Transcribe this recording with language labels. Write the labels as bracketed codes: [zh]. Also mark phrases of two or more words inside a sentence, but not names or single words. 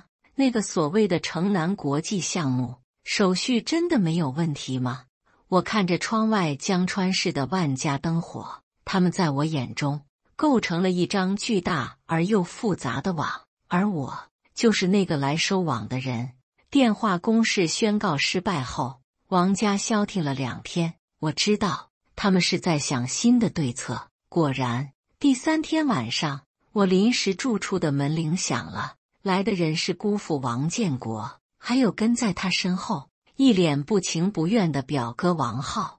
[zh] 那個所謂的城南國際項目，手續真的沒有問題嗎？我看着窗外江川市的萬家燈火，他們在我眼中構成了一張巨大而又複雜的網，而我就是那個來收網的人。電話攻勢宣告失敗後，王家消停了2天。我知道他們是在想新的对策。果然，第3天晚上，我臨時住處的門鈴響了，來的人是姑父王建國，還有跟在他身後一臉不情不願的表哥王浩。